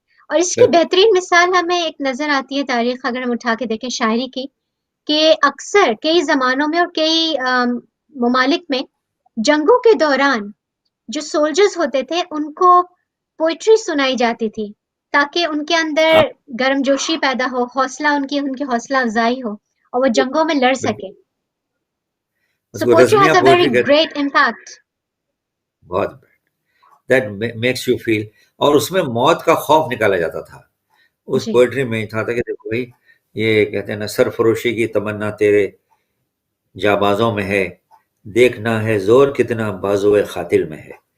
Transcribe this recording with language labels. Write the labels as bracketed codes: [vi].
[ur] اور اس کی بہترین مثال ہمیں ایک نظر آتی ہے تاریخ اگر ہم اٹھا کے دیکھیں شاعری کی، کہ اکثر کئی زمانوں میں اور کئی ممالک میں جنگوں کے دوران جو سولجرز ہوتے تھے ان کو پوئٹری سنائی جاتی تھی تاکہ ان کے اندر گرم جوشی پیدا ہو، حوصلہ ان کی حوصلہ افزائی ہو اور وہ جنگوں میں لڑ سکے. [en] So poetry has a very great impact. [ur] بہت [en] that makes you feel. [ur] اور اس میں موت کا خوف نکالا جاتا تھا، اس جی پوئٹری میں ہی تھا کہ دیکھو بھائی یہ کہتے ہیں نا سرفروشی کی تمنا تیرے جابازوں میں ہے، دیکھنا ہے زور کتنا بازو قاتل میں ہے.